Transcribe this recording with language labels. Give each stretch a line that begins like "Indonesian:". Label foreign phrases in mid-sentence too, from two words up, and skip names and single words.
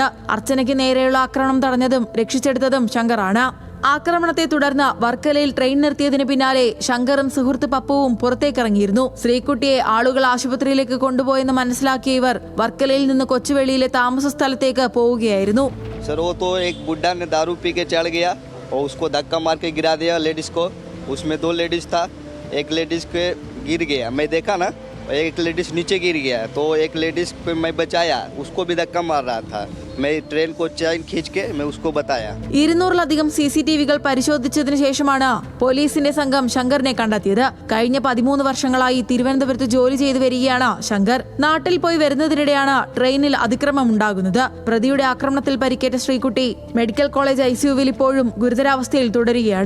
Malayalam: അർച്ചനയ്ക്ക് നേരെയുള്ള ആക്രമണം തടഞ്ഞതും രക്ഷിച്ചെടുത്തതും ശങ്കറാണ്. ആക്രമണത്തെ തുടർന്ന് വർക്കലയിൽ ട്രെയിൻ നിർത്തിയതിന് പിന്നാലെ ശങ്കറും സുഹൃത്ത് പപ്പുവും പുറത്തേക്കിറങ്ങിയിരുന്നു. ശ്രീകുട്ടിയെ ആളുകൾ ആശുപത്രിയിലേക്ക് കൊണ്ടുപോയെന്ന് മനസ്സിലാക്കിയ ഇവർ വർക്കലയിൽ നിന്ന് കൊച്ചുവേളിയിലെ താമസ സ്ഥലത്തേക്ക് പോവുകയായിരുന്നു.
Hindi: एक लेडीज के गिर गया, मैं देखा ना, एक लेडीज नीचे गिर गया तो एक लेडीज को मैं बचाया, उसको भी धक्का मार रहा था. मैं ट्रेन को चैन खींच के मैं उसको बताया.
Malayalam: 200-ലധികം CCTV-കൾ പരിശോധിച്ചതിനു ശേഷമാണ് പോലീസിന്റെ സംഘം ശങ്കറിനെ കണ്ടെത്തിയത്. കഴിഞ്ഞ 13 വർഷങ്ങളായി തിരുവനന്തപുരത്ത് ജോലി ചെയ്തു വരികയാണ് ശങ്കർ. നാട്ടിൽ പോയി വരുന്നതിനിടെയാണ് ട്രെയിനിൽ അതിക്രമം ഉണ്ടാകുന്നത്. പ്രതിയുടെ ആക്രമണത്തിൽ പരിക്കേറ്റ ശ്രീകുട്ടി മെഡിക്കൽ കോളേജ് ICU-വിൽ ഇപ്പോഴും ഗുരുതരാവസ്ഥയിൽ തുടരുകയാണ്.